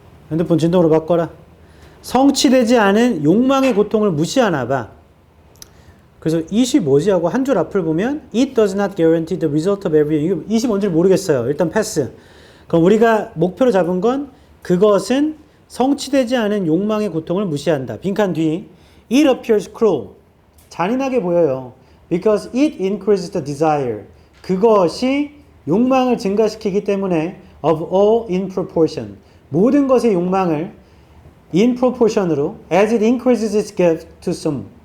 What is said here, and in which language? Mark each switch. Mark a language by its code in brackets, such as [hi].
[ko] 핸드폰 진동으로 바꿔라. 성취되지 않은 욕망의 고통을 무시하나 봐. 그래서 이시 뭐지 하고 한 줄 앞을 보면 [en] It does not guarantee the result of every. [ko] 이게 이시 뭔지 모르겠어요. 일단 패스. 그럼 우리가 목표로 잡은 건 그것은 성취되지 않은 욕망의 고통을 무시한다. [en] 빈칸 뒤 It appears cruel. [ko] 잔인하게 보여요. [en] Because it increases the desire. [ko] 그것이 욕망을 증가시키기 때문에 [en] of all in proportion. [ko] 모든 것의 욕망을 [en] in proportion으로 as it increases its gift to some.